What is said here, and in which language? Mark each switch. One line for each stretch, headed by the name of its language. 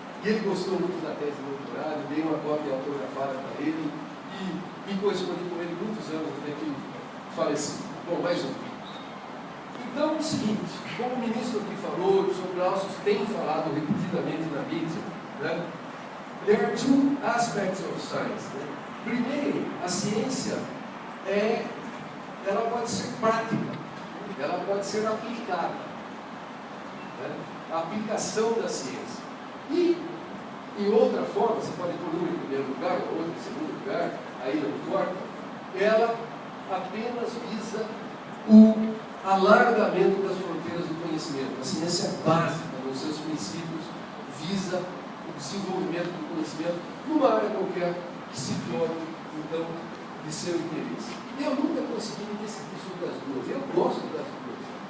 Portuguese: E ele gostou muito da tese de doutorado, dei uma cópia autografada para ele, e me correspondi com ele muitos anos até que faleci. Bom, mais um. Então, é o seguinte, como o ministro aqui falou, o Sr. Glaucius tem falado repetidamente na mídia, né?
English: There are 2 aspects of science.
Portuguese: Né? Primeiro, a ciência ela pode ser prática, ela pode ser aplicada. Né? A aplicação da ciência. E, em outra forma, você pode pôr um em primeiro lugar, ou outro em segundo lugar, aí não importa, ela apenas visa o alargamento das fronteiras do conhecimento. A ciência básica, nos seus princípios, visa o desenvolvimento do conhecimento numa área qualquer que se torne, então, de seu interesse. Eu nunca consegui me decidir sobre as duas. Eu gosto das duas.